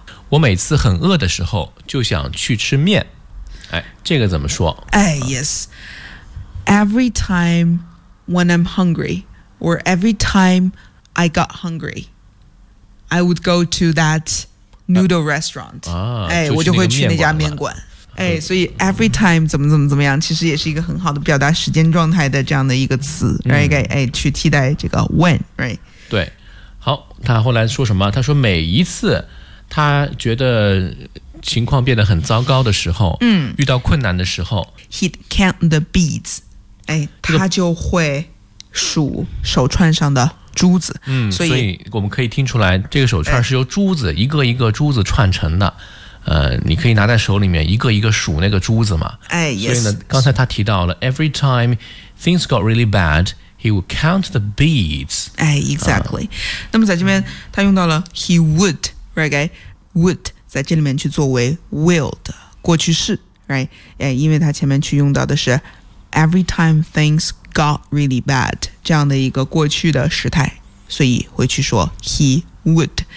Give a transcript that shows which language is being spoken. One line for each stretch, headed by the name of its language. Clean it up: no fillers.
Chinese: 我每次很饿的时候就想去吃面、哎、这个怎么说、
English: 哎、yes every time when I'm hungry or every time I got hungry I would go to that noodle restaurant、啊哎、
Chinese: 我就会去那家面馆哎、所以 every time 怎么怎么怎么样其实也是一个很好的表达时间状态的这样的一个词、right? 嗯哎、去替代这个 when、right? 对好他后来说什么他说每一次他觉得情况变得很糟糕的时候、嗯、遇到困难的时候
English: he'd count the beads、
Chinese: 哎、他就会数手串上的珠子、嗯、所以我们可以听出来这个手串是由珠子、哎、一个一个珠子串成的你可以拿在手里面一个一个数那个珠子嘛。
English: 哎 yes,
Chinese: 所以呢刚才他提到了
English: every time things got really bad, he would count the beads.
Chinese: 哎 exactly.、那么在这边他用到了 he would, right? Would 在这里面去作为 will 的过去式 right? 哎因为他前面去用到的是
English: every time things got really bad,
Chinese: 这样的一个过去的时态所以会去说 he would.